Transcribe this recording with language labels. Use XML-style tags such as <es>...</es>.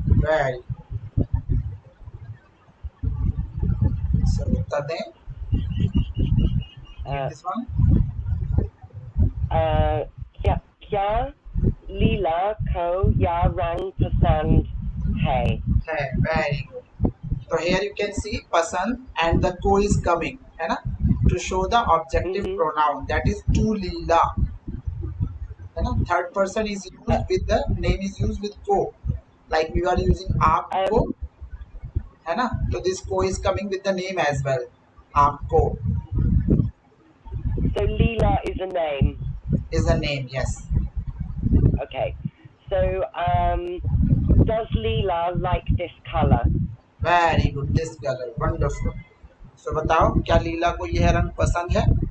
<en>Very.</en> <hi>So उत्तर दें.</hi> <en>Read Uh, this one.</en> <hi>क्या क्या लीला को यह रंग पसंद है?</hi> <en>है. Very good. So here you can see पसंद and the को is coming, है ना? To show the objective Mhm. pronoun that is to Leela, है ना? Third person is Uh, used with the name is used with को. Like we are using आपको, um,</en> <hi>है ना?</hi> <en>So this को is coming with the name as well.</en> <hi>आपको</hi> <en>so Leela is a name. is a name. Yes. Okay. So does Leela like this color? Very good. This color. Wonderful.</en> <hi>So बताओ क्या लीला को यह रंग पसंद है?</hi>